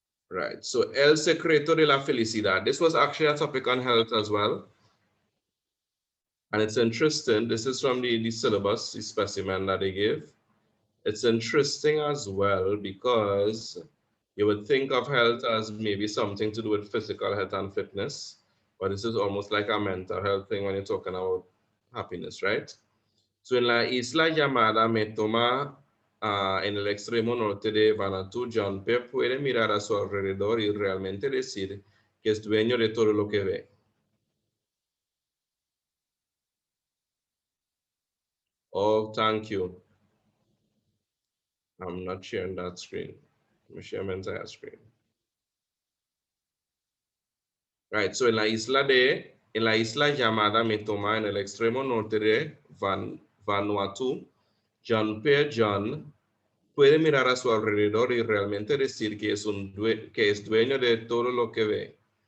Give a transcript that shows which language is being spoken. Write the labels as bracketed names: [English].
[English] Right, so El Secreto de la Felicidad. This was actually a topic on health as well. And it's interesting, this is from the syllabus, the specimen that they gave. It's interesting as well because you would think of health as maybe something to do with physical health and fitness, but this is almost like a mental health thing when you're talking about happiness, right? [Spanish] So en la isla llamada Metoma, en el extremo norte de Vanuatu, John Pep puede mirar a su alrededor y realmente decir que es dueño de todo lo que ve. [English] Oh, thank you. I'm not sharing that screen. Let me share my entire screen. Right, so [Spanish] en la isla llamada Metoma, en el extremo norte de Vanuatu, John P. John puede mirar a su alrededor y realmente decir que es dueño de todo lo que ve.